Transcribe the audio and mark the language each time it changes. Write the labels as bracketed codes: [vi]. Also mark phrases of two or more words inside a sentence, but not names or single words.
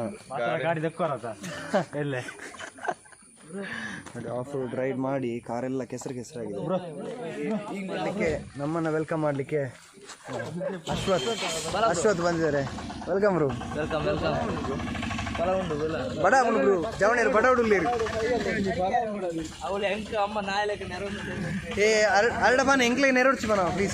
[kn] ಗಾಡಿ ಎಲ್ಲೇ [en] off road [kn] ರೈಡ್ ಮಾಡಿ ಕಾರೆಲ್ಲ ಕೆಸರಾಗಿದೆ. ಈಗ ಮಾಡಲಿಕ್ಕೆ ನಮ್ಮನ್ನು ವೆಲ್ಕಮ್ ಮಾಡಲಿಕ್ಕೆ ಅಶ್ವಥ್ ಬಂದಿದ್ದಾರೆ. [en] welcome bro. [tcy] ಬಡ ಬ್ರೋ ಜವಣೇರು ಬಡ ಹುಡುಗ್ಲೇರು ಏ ಅರಡ ಬನ ಎಂಕ್ಲೆ ನೆರಡ್ಸಿ ಬನ ಪ್ಲೀಸ್.